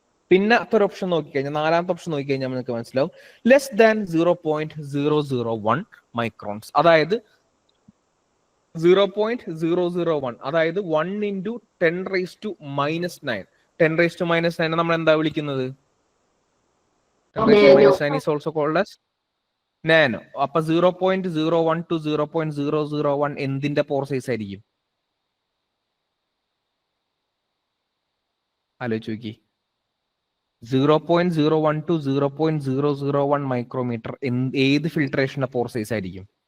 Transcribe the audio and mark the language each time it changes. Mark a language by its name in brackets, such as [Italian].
[Malayalam] പിന്നെ ഒരു ഓപ്ഷൻ നോക്കിക്കഴിഞ്ഞാൽ, നാലാമത്തെ ഓപ്ഷൻ നോക്കിക്കഴിഞ്ഞാൽ നിങ്ങൾക്ക് മനസ്സിലാവും, ലെസ് ദാൻ 0.001 മൈക്രോൺസ്, അതായത് 0.001, അതായത് [English] 1 into 10 raised to minus 9. [Malayalam] 10 raised to minus 9 നമ്മൾ എന്താ വിളിക്കുന്നത്? [English] 10 raised to minus 9 is also called as nano. [Malayalam] അപ്പൊ 0.01 to 0.001 എന്തിന്റെ പോർ സൈസ് ആയിരിക്കും? ആലോചിച്ച് നോക്കി. 0.01 to 0.001 മൈക്രോമീറ്റർ ഏത് ഫിൽട്രേഷന്റെ പോർ സൈസ് ആയിരിക്കും?